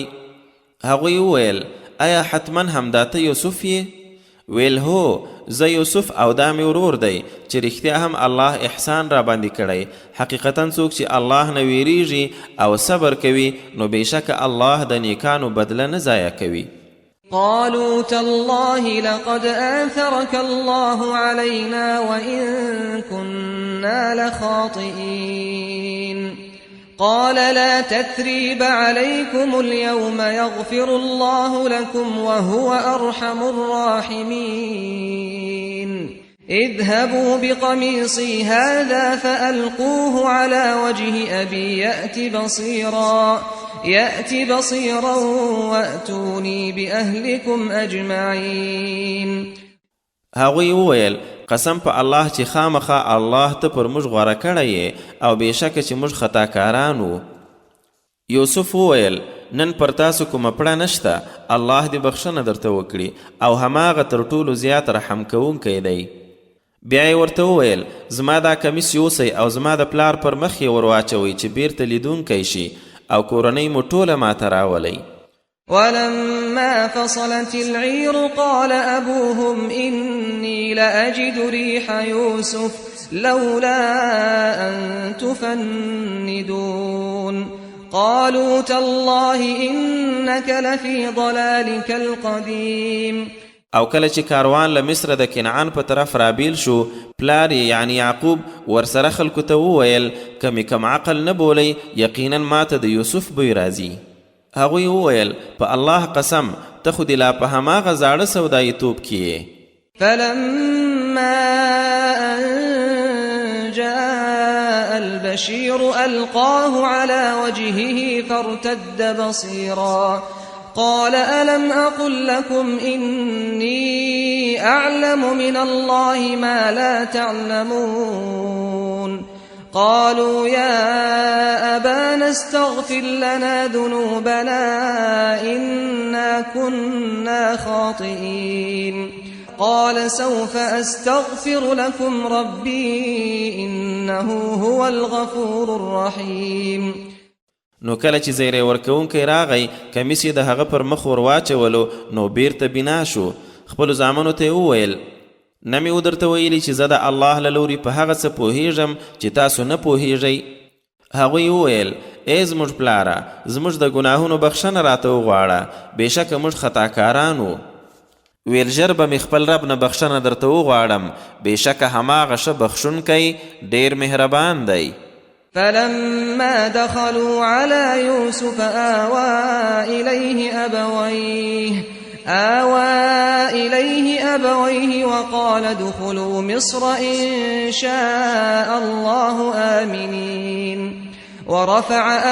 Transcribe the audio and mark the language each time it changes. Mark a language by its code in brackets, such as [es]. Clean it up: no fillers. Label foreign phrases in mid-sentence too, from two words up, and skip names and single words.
[ps] هغوی وویل آیا حتما همدا ته یوسف یې؟ ویل هو زه یوسف او دا مې ورور دی چې رښتیا هم الله احسان را باندې کړی. حقیقتا څوک چې الله نه ویریږي او صبر کوي نو بېشکه الله د نیکانو بدله نه ضایع کوي. [ar] قالوا تالله لقد آثرك الله علينا وإن كنا لخاطئين. قال لا تثريب عليكم اليوم يغفر الله لكم وهو أرحم الراحمين. اذهبوا بقميصي هذا فألقوه على وجه أبي يأت بصيرا وأتوني بأهلكم أجمعين. [ps] هغوی وویل قسم په الله چې خامخا الله ته پر موږ غوره کړی او بېشکه چې موږ خطاکاران وو. یوسف وویل نن پر تاسو کومه پړه نشته، الله دې بخښنه درته وکړي او هماغه تر ټولو زیات رحم کوونکی دی. بیا یې ورته وویل زما دا کمیس یوسئ او زما د پلار پر مخ یې ور واچوئ چې بیرته لیدونکی شي او کورنۍ مو ټوله ماته راولئ. [ar] ولما فصلت العير قال أبوهم إني لأجد ريح يوسف لولا أن تفندون قالوا تالله إنك لفي ضلالك القديم. [ps] او کله چې کاروان له مصر د کنعان په طرف رابیل شو، پلار یعنی یعقوب ورسره خلکو ته وویل کمی کم عقل نه بولئ، یقینا ماته د یوسف بوی راځي. هغوی وویل په الله قسم ته خو دې لا په هماغه زاړه سوداییتوب کې یې. [ar] فلما أن جاء البشير ألقاه على وجهه فارتد بصيرا قال ألم أقل لكم إني أعلم من الله ما لا تعلمون قالوا يا أبانا استغفر لنا ذنوبنا إنا كنا خاطئين قال سوف أستغفر لكم ربي إنه هو الغفور الرحيم. [ps] نو کله چې زیری ورکوونکی راغی، کمیس یې د هغه پر مخ ور واچولو، نو بیرته بنا شو. خپلو زامنو ته یې وویل نه مې ودرته ویلي چې زه د الله له لوري په هغه څه پوهیږم چې تاسو نه پوهیږئ. هغوی وویل ای زموږ پلاره، زموږ د ګناهونو بخښنه راته وغواړه، بېشکه موږ خطاکاران وو. ویل ژر به مې خپل رب نه بخښنه درته وغواړم، بېشکه هماغه ښه بخښونکی ډېر مهربان دی. [ar] فلما دخلوا على يوسف آوى إليه أبويه وقال ادخلوا مصر إن شاء الله آمنين ورفع